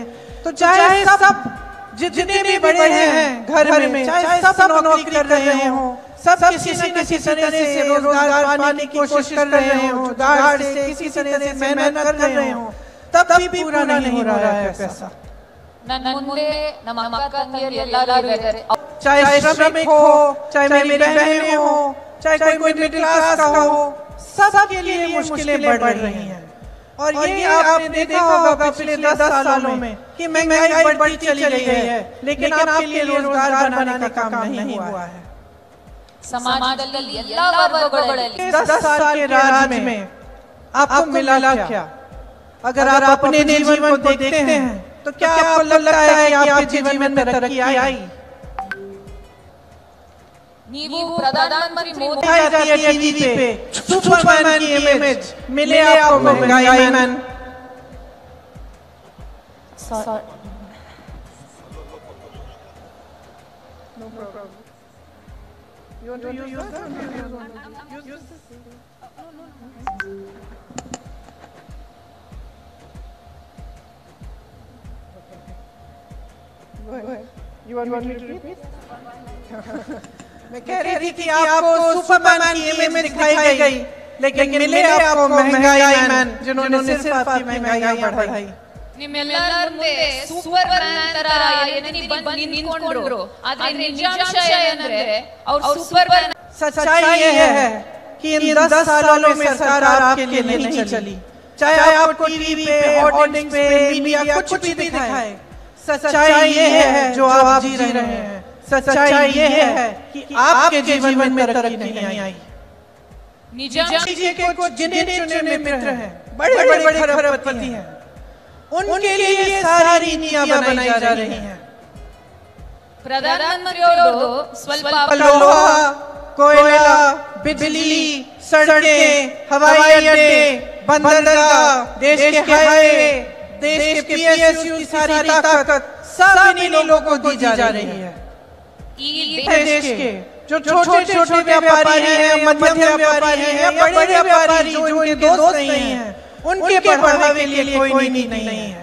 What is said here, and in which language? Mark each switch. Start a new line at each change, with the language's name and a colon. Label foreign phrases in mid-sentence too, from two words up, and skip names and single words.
Hindi: तो चाहे सब जितने भी बड़े हैं घर में, चाहे सब नौकरी कर रहे हों, सब किसी न किसी तरह से रोजगार पाने की कोशिश कर रहे हो, जुगाड़ से किसी तरह से मेहनत कर रहे हो, तब भी पूरा नहीं हो रहा है पैसा।
Kannada: ನನ್ನ ಮುಂದೆ ನಮ್ಮ ಅಕ್ಕ ತಂಗಿಯರು ಎಲ್ಲರೂ ಇದ್ದಾರೆ।
Hindi: चाहे श्रमिक हो, चाहे मेरी बहनें हो, चाहे कोई
English: middle class
Hindi: का हो, सबके लिए मुश्किलें बढ़ रही हैं। और ये आपने देखा होगा पिछले 10 सालों में कि महंगाई बढ़ती चली गई है, लेकिन आपके लिए रोजगार बनाने का काम नहीं हुआ है।
Kannada: ಸಮಾಜದಲ್ಲಿ ಎಲ್ಲಾ ವರ್ಗಗಳಲ್ಲಿ
Hindi: 10 साल के राज में आपको मिला क्या? अगर आप अपने जीवन को देखते हैं तो क्या आपको लगता है कि आपके जीवन में तरक्की आई?
Kannada: ನೀವು ಪ್ರಧಾನಮಂತ್ರಿ ಮೋದಿ
Hindi: दिखाई जाती है टीवी पे सुपरमैन की इमेज, मिले आपको महंगाई मैन।
English: You want to use that? Use this. Go ahead. You want me to repeat?
Hindi: मैं कह रही थी कि आपको सुपरमैन की इमेज दिखाई गई, लेकिन मिले आपको महंगाई मैन जिन्होंने सिर्फ आपकी महंगाई बढ़ाई।
Kannada: ನಿಮ್ಮೆಲ್ಲರ ಮುಂದೆ
English: super man
Kannada: ತರ ಎನ್ನಿ ಬಂದು ನಿಂತ್ಕೊಂಡ್ರು, ಆದ್ರೆ ನಿಜಾಂಶ ಏನಂದ್ರೆ ಅವರು
English: super man.
Hindi: सच्चाई ये है कि इन 10 सालों में सरकार आपके लिए नहीं चली, चाहे आपको टीवी पे, होर्डिंग्स पे, मीडिया कुछ भी दिखाए। सच्चाई ये है जो आप जी रहे हैं, सच्चाई ये है कि आपके जीवन में तरक्की नहीं आई। निजाम जी के कुछ गिने चुने मित्र हैं, बड़े खरबपति हैं, उनके लिए सारी नीतियां बनाई जा रही हैं।
Kannada: ಪ್ರಧಾನಮಂತ್ರಿಯವರು ಸ್ವಲ್ಪ
Hindi: लोहा, कोयला, बिजली, सड़कें, हवाई अड्डे, बंदरगाह, देश के हाईवे, देश के पीएसयू की सारी ताकत सब इन्हीं लोगों को दी जा रही है।
Kannada: ಈ
Hindi: देश के जो छोटे व्यापारी हैं, मध्यम व्यापारी हैं या बड़े व्यापारी जो इनके दोस्त नहीं हैं, उनके बढ़ावे के लिए कोई नीति नहीं है।